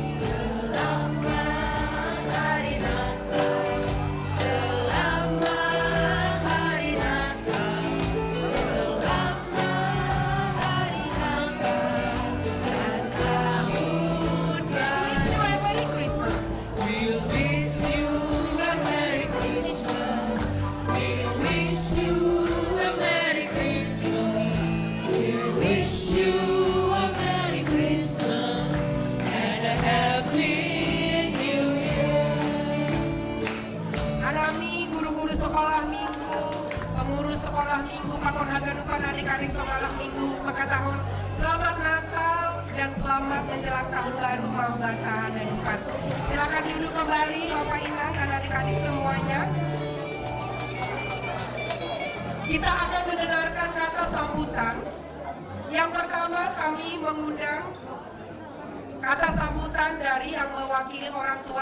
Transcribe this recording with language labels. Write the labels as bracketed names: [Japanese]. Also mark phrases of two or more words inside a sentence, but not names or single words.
[Indonesian] Selamat Hari Natal. Selamat Hari Natal. Selamat Hari Natal dan tahun baru. [English] Wish you a Merry Christmas. We'll wish you a Merry Christmas. We'll wish you a Merry Christmas. We'll wish you a Merry Christmas and a Happy New Year. [Indonesian] Anami guru-guru sekolah minggu, pengurus sekolah minggu, pakon haganupan adik-adik sekolah minggu, maka tahun selamat Natal dan selamat menjelang tahun baru mau [Batak Simalungun] bata haganupan. [Indonesian] Silakan duduk kembali Bapak Inang dan adik-adik semuanya. Kita akan mendengarkan kata sambutan. Yang pertama kami mengundang kata sambutan dari yang mewakili orang tua.